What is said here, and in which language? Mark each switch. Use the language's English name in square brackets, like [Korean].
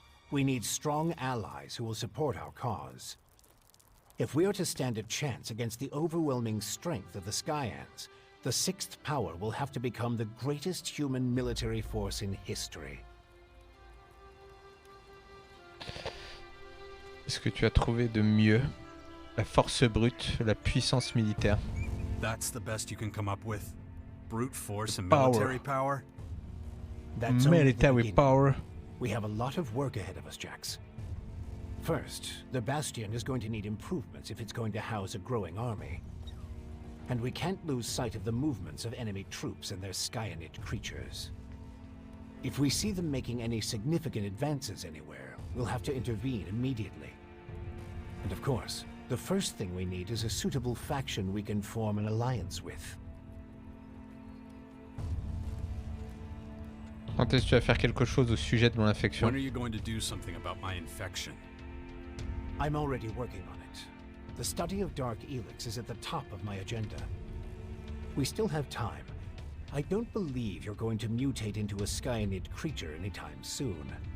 [English] We need strong allies who will support our cause. If we are to stand a chance against the overwhelming strength of the Skyans, the sixth power will have to become the greatest human military force in history. [French] Est-ce que tu as trouvé de mieux? La force brute, la puissance militaire. [English] That's the best you can come up with? Brute force and military power? That's military power. We have a lot of work ahead of us, Jax. First, the Bastion is going to need improvements if it's going to house a growing army. And we can't lose sight of the movements of enemy troops and their Skyanid creatures. If we see them making any significant advances anywhere, we'll have to intervene immediately. And of course, the first thing we need is a suitable faction we can form an alliance with. [French] Quand est-ce que tu vas faire quelque chose au sujet de mon infection? [English] When are you going to do something about my infection? I'm already working on it. The study of Dark ELEX is at the top of my agenda. We still have time. I don't believe you're going to mutate into a Skyanid creature anytime soon.